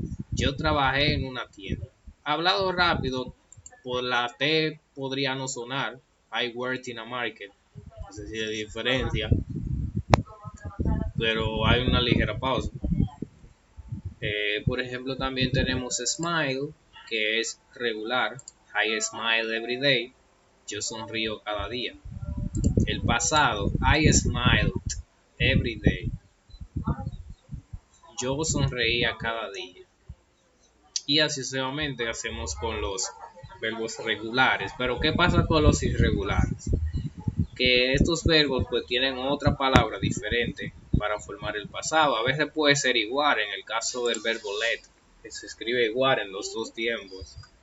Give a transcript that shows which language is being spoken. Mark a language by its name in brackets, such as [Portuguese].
[Spanish] Yo trabajé en una tienda. Hablado rápido, por la T podría no sonar. [English] I worked in a market. [Spanish] No sé si hay diferencia, pero hay una ligera pausa. Por ejemplo, también tenemos smile, que es regular. [English] I smile every day. [Spanish] Yo sonrío cada día. El pasado, [English] I smiled every day. [Spanish] Yo sonreía cada día. Y así sucesivamente hacemos con los verbos regulares. Pero ¿qué pasa con los irregulares? Que estos verbos pues tienen otra palabra diferente para formar el pasado. A veces puede ser igual en el caso del verbo let, que se escribe igual en los dos tiempos.